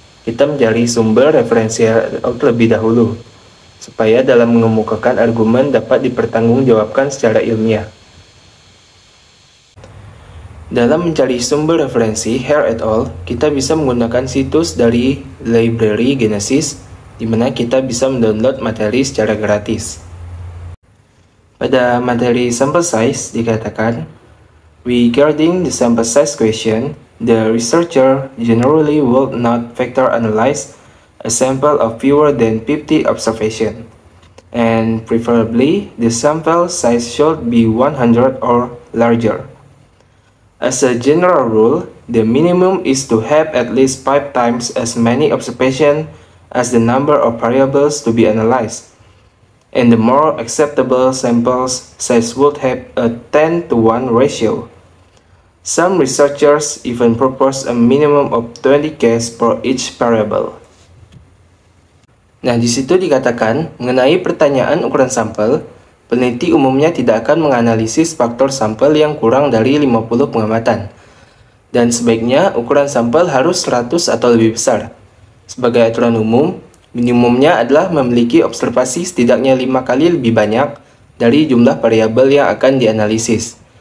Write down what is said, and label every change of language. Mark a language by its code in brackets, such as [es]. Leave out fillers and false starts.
[id] Kita mencari sumber referensi Hare et al. terlebih dahulu, supaya dalam mengemukakan argumen dapat dipertanggungjawabkan secara ilmiah. Dalam mencari sumber referensi Hare et al., kita bisa menggunakan situs dari Library Genesis, di mana kita bisa mendownload materi secara gratis. Pada materi sample size dikatakan, [en] regarding the sample size question, the researcher generally will not factor analyze a sample of fewer than 50 observations, and preferably the sample size should be 100 or larger. As a general rule, the minimum is to have at least 5 times as many observations as the number of variables to be analyzed, and the more acceptable sample size would have a 10:1 ratio. Some researchers even propose a minimum of 20 cases for each variable. [id] Nah, di situ dikatakan mengenai pertanyaan ukuran sampel, peneliti umumnya tidak akan menganalisis faktor sampel yang kurang dari 50 pengamatan. Dan sebaiknya ukuran sampel harus 100 atau lebih besar. Sebagai aturan umum, minimumnya adalah memiliki observasi setidaknya 5 kali lebih banyak dari jumlah variabel yang akan dianalisis.